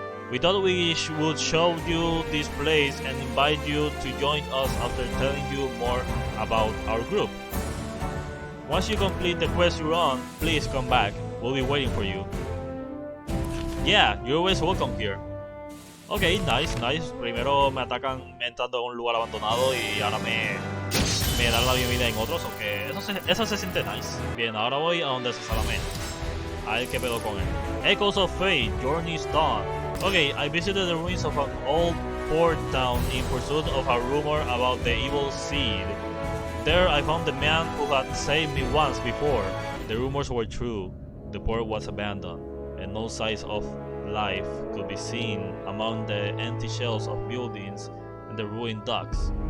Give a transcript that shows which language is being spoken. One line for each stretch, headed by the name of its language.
English: We thought we would show you this place and invite you to join us after telling you more about our group. Once you complete the quest you're on, please come back. We'll be waiting for you. Yeah, you're always welcome here. Ok, nice.
Spanish: Primero me atacan entrando a un lugar abandonado y ahora me dan la bienvenida en otros, aunque eso se siente nice. Bien, ahora voy a donde se Salame. A ver qué pedo con él.
English: Echoes of Fate, Journey's Dawn. Okay, I visited the ruins of an old port town in pursuit of a rumor about the evil seed. There I found the man who had saved me once before. The rumors were true. The port was abandoned, and no signs of life could be seen among the empty shells of buildings and the ruined docks.